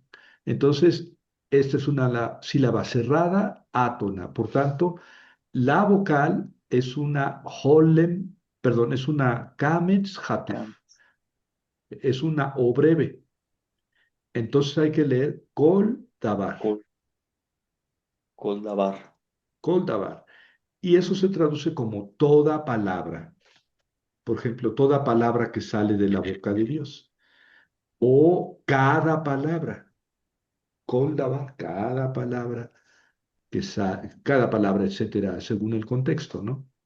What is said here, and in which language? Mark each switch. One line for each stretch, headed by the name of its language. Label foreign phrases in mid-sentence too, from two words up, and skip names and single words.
Spanish: Entonces, esta es una sílaba cerrada, átona. Por tanto, la vocal es una holem, perdón, es una
Hebrew: קמץ חטוף,
Spanish: es una o breve.
Hebrew: Entonces hay que leer כל דבר, כל- כלדבר. כל דבר.
Spanish: Y eso se traduce como toda palabra. Por ejemplo, toda palabra que sale de la boca de Dios. O cada palabra.
Hebrew: כל דבר,
Spanish: cada palabra que sale, cada palabra, etcétera, según el contexto, ¿no?